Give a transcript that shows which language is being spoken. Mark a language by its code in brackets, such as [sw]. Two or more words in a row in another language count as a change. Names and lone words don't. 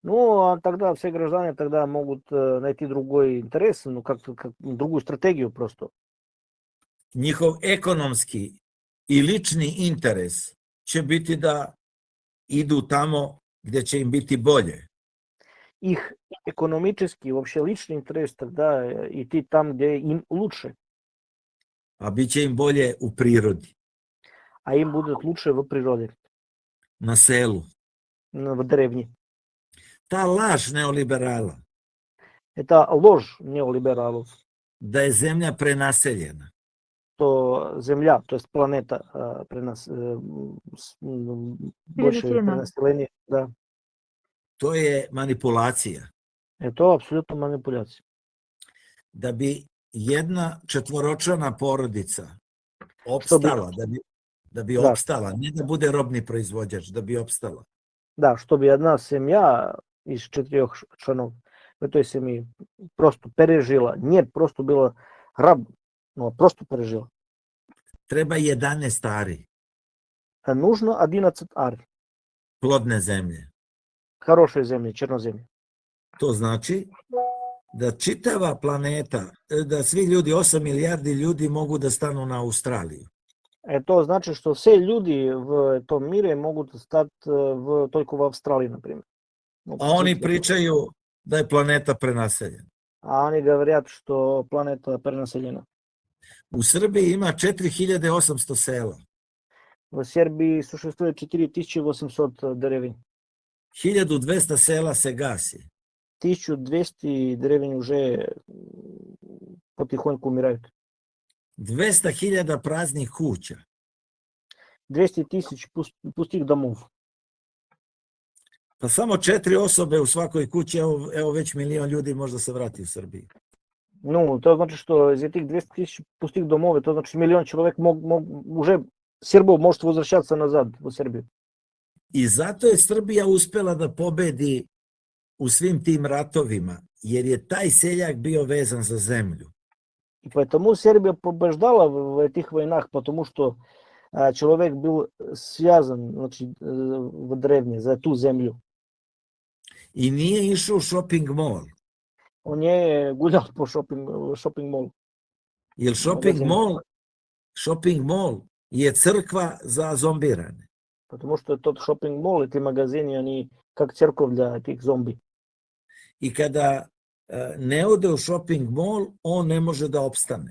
[ru] Ну, а тогда все граждане тогда могут найти другой интерес, ну, как другую стратегию просто. [sr] Njihov ekonomski i lični interes će biti da idu tamo gdje će im biti bolje. [ru] Их экономический, вообще личный интерес тогда идти там, где им лучше, [sr] A bit će im bolje u prirodi, [ru] а им будет лучше в природе, [sr] na selu. [ru] в деревне. [sr] Ta laž neoliberala [ru] Это ложь неолибералов, [sr] da je zemlja prenaseljena, [ru] что Земля, то есть планета, больше Перенаселена. перенаселение, да, [sr] to je manipulacija. [ru] это абсолютно манипуляция. [sr] Da bi jedna četvoročlana porodica opstala, da bi Da. opstala, ne da bude robni proizvođač, da bi opstala. [ru] Да, чтобы одна семья из 4 членов в этой семьи просто пережила, не просто была раб, но просто пережила. [sr] Treba 11 ari [ru] Нужно 11 ар, [sr] plodne zemlje. [ru] хорошей земли, черноземья. [sr] To znači da čitava planeta, da svi ljudi, 8 milijardi ljudi mogu da stanu na Australiju. [ru] Это значит, что все люди в этом мире могут стать только в Австралии, например. Ну, [sr] A oni [ru] жить. [sr] pričaju da je planeta prenaseljena. [ru] А они говорят, что планета перенаселена. [sr] U Srbiji ima 4800 sela. [ru] В Сербии существует 4800 деревень. [sr] 1200 sela se gasi. [ru] 1200 деревень уже потихоньку умирают. [sr] 200.000 praznih kuća. [ru] 200 тысяч пустых домов. [sr] Pa samo 4 osobe u svakoj kući, evo već milion ljudi možda se vrati u Srbiju. [ru] Ну, это значит, что из этих 200 тысяч пустых домов, это значит, миллион человек уже сербов может возвращаться назад в Сербию. [sr] I zato je Srbija uspela da pobedi u svim tim ratovima, jer je taj seljak bio vezan za zemlju. [ru] И поэтому Сербия побеждала в этих войнах, потому что человек был связан, значит, в древней за ту землю. [sr] I nije išao u [en] shopping mall, [ru] Он не гулял по шопинг-молу. [sr] jer [en] shopping mall [sr] je crkva za zombirane. [ru] Потому что тот шопинг-мол, эти магазины, они как церковь для этих зомби. [sr] I kada ne ode u [en] shopping mall, [sr] on ne može da opstane.